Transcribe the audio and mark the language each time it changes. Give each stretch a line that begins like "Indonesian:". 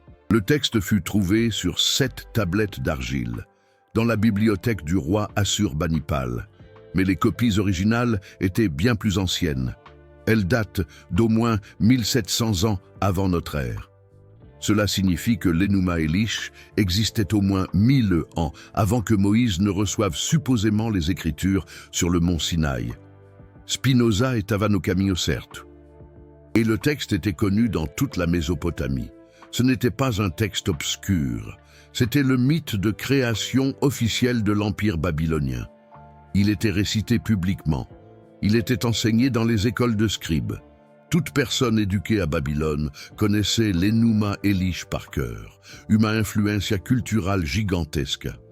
French: Le texte fut trouvé sur 7 tablettes d'argile, dans la bibliothèque du roi Assurbanipal, mais les copies originales étaient bien plus anciennes. Elles datent d'au moins 1700 ans avant notre ère. Cela signifie que l'Enuma Elish existait au moins 1000 ans avant que Moïse ne reçoive supposément les Écritures sur le mont Sinaï.
Portuguese: Spinoza estava no caminho certo.
French: Et le texte était connu dans toute la Mésopotamie. Ce n'était pas un texte obscur, c'était le mythe de création officiel de l'Empire babylonien. Il était récité publiquement, il était enseigné dans les écoles de scribes. Toute personne éduquée à Babylone connaissait l'Enuma Elish par cœur, une influencia culturelle gigantesque.